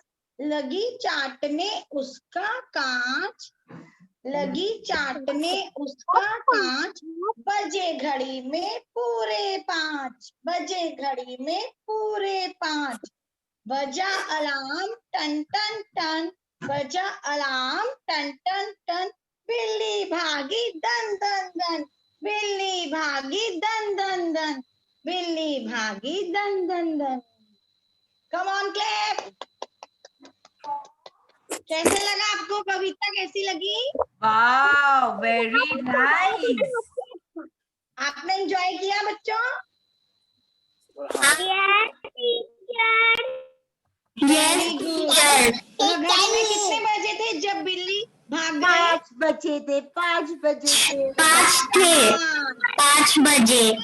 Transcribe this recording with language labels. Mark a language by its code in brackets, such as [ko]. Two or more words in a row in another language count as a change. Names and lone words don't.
[hi] लगी चाटने उसका कांच, लगी चाटने उसका कांच, बजे घड़ी में पूरे 5। बजे घड़ी में पूरे 5। बजा अलार्म टन टन टन, बजा अलार्म टन टन टन, बिल्ली भागी दन दन दन, बिल्ली भागी दन दन दन, बिल्ली भागी दन दन दन। [en] Come on, clap. [hi] कैसे लगा आपको? कविता कैसी लगी? [en] Wow, very nice. [hi] आपने एंजॉय किया बच्चों? [en] Yes, teacher. [hi] तो घर में कितने बजे थे जब बिल्ली भाग गई? 5 बजे थे. 5 बजे थे. 5 थे, 5 बजे,